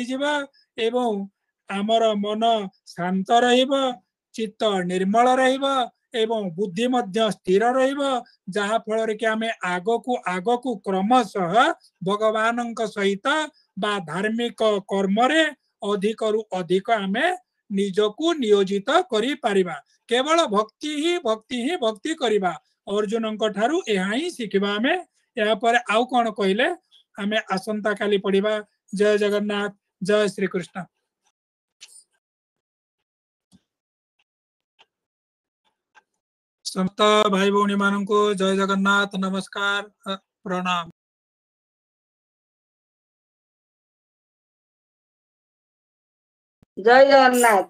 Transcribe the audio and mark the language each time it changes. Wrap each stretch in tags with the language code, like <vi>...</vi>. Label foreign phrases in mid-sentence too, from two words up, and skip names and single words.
<or>ଯିବା ଏବଂ ଆମର ମନ ଶାନ୍ତ ରହିବ ଚିତ୍ତ ନିର୍ମଳ ରହିବ ଏବଂ ବୁଦ୍ଧି ମଧ୍ୟ ସ୍ଥିର ରହିବ ଯାହା ଫଳ ରେ କି ଆମେ ଆଗକୁ କ୍ରମଶଃ ଭଗବାନଙ୍କ ସହିତ ବା ଧାର୍ମିକ କର୍ମ ରେ ଅଧିକ ରୁ ଅଧିକ ଆମେ ନିଜକୁ ନିୟୋଜିତ କରି ପାରିବା କେବଳ ଭକ୍ତି ହିଁ ଭକ୍ତି କରିବା ଅର୍ଜୁନଙ୍କ ଠାରୁ ଏହା ହିଁ ଶିଖିବା ଆମେ ଏହା ପରେ ଆଉ କଣ କହିଲେ ଆମେ ଆସନ୍ତା କାଲି ପଢ଼ିବା। ଜୟ ଜଗନ୍ନାଥ, ଜୟ ଶ୍ରୀ କୃଷ୍ଣ। ସମସ୍ତ ଭାଇ ଭଉଣୀ ମାନଙ୍କୁ ଜୟ ଜଗନ୍ନାଥ, ନମସ୍କାର, ପ୍ରଣାମ। ଜୟ ଜଗନ୍ନାଥ।</or>